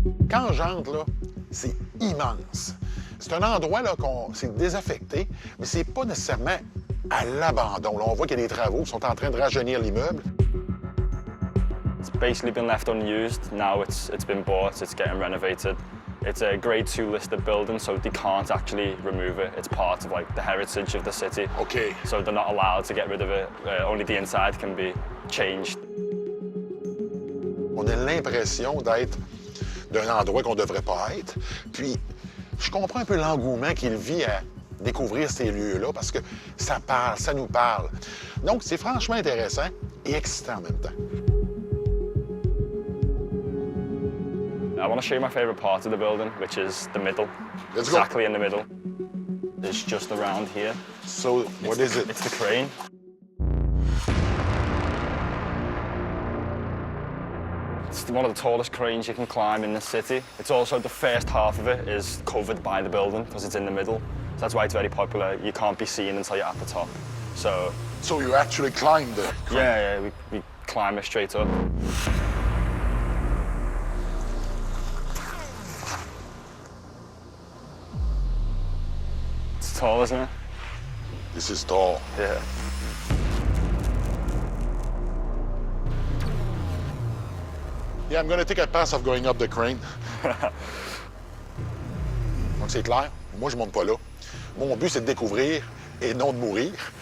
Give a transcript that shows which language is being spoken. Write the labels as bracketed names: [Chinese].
[French] Quand j'entre, là, c'est immense. C'est un endroit là, c'est désaffecté, mais c'est pas nécessairement à l'abandon. Là, on voit qu'il y a des travaux qui sont en train de rajeunir l'immeuble. [English] It's basically been left unused. Now it's been bought, it's getting renovated. It's a grade 2 listed building, so they can't actually remove it. It's part of like the heritage of the city. OK. So they're not allowed to get rid of it. Only the inside can be changed. [French] On a l'impression d'être d'un endroit qu'on ne devrait pas être. Puis, je comprends un peu l'engouement qu'il vit à découvrir ces lieux-là parce que ça parle, ça nous parle. Donc, c'est franchement intéressant et excitant en même temps. [English] I want to show you my favourite part of the building, which is the middle. Let's go. Exactly in the middle. It's just around here. So, what is it? It's the crane. It's one of the tallest cranes you can climb in the city. It's also the first half of it is covered by the building because it's in the middle. So that's why it's very popular. You can't be seen until you're at the top. So you actually climbed the crane? yeah, we climb it straight up. It's tall, isn't it? This is tall. Yeah. Yeah, I'm going to take a pass of going up the crane. [French] Donc, c'est clair. Moi, je monte pas là. Mon but, c'est de découvrir et non de mourir.